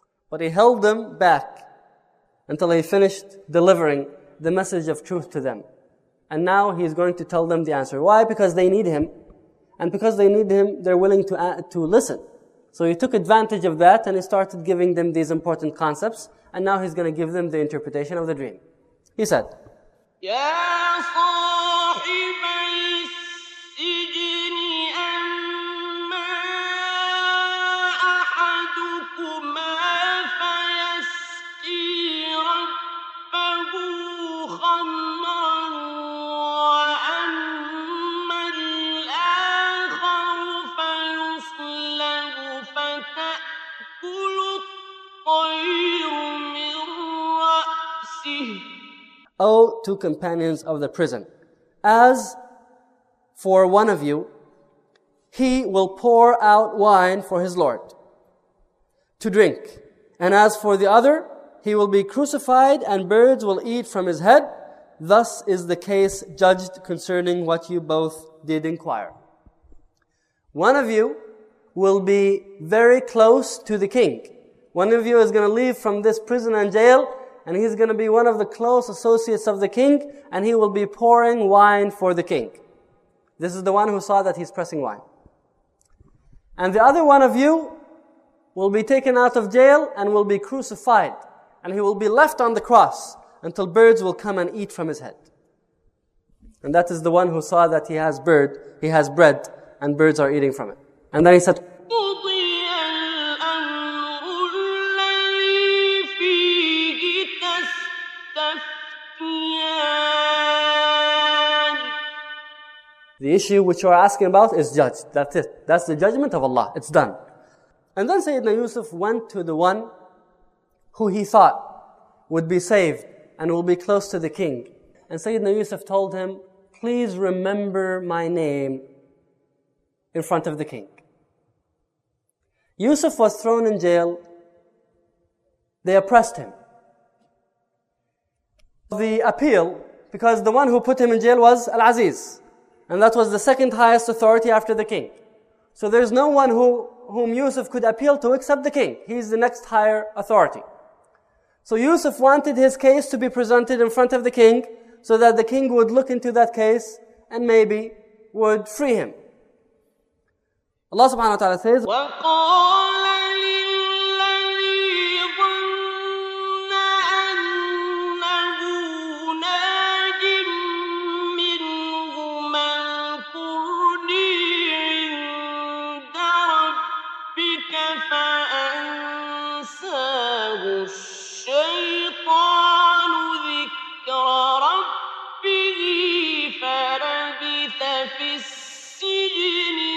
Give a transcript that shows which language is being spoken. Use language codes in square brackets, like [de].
[en] But he held them back until he finished delivering the message of truth to them. And now he's going to tell them the answer. Why? Because they need him. And because they need him, they're willing to listen. So he took advantage of that and he started giving them these important concepts. And now he's going to give them the interpretation of the dream. He said, [ar] يا صاحبي السجن أما أحدكما فيسقي ربه خمرا وأما الآخر فيصلب فتأكل الطير من رأسه. [en] O two companions of the prison, as for one of you, he will pour out wine for his Lord to drink. And as for the other, he will be crucified and birds will eat from his head. Thus is the case judged concerning what you both did inquire. One of you will be very close to the king. One of you is going to leave from this prison and jail, and he's going to be one of the close associates of the king, and he will be pouring wine for the king. This is the one who saw that he's pressing wine. And the other one of you will be taken out of jail and will be crucified. And he will be left on the cross until birds will come and eat from his head. And that is the one who saw that he has bread, and birds are eating from it. And then he said, [ar] قضي الأمر الذي فيه تستفتيان. [en] the issue which you are asking about is judged. That's it. That's the judgment of Allah. It's done. And then Sayyidina Yusuf went to the one who he thought would be saved and will be close to the king. And Sayyidina Yusuf told him, please remember my name in front of the king. Yusuf was thrown in jail. They oppressed him. The appeal, because the one who put him in jail was Al-Aziz. And that was the second highest authority after the king. So there's no one whom Yusuf could appeal to except the king. He's the next higher authority. So Yusuf wanted his case to be presented in front of the king so that the king would look into that case and maybe would free him. Allah subhanahu wa ta'ala says, [ar] وقال للذي ظن أنه ناج منهما اذكرني عند ربك فأنساه الشيطان ذكر ربه فلبث في السجن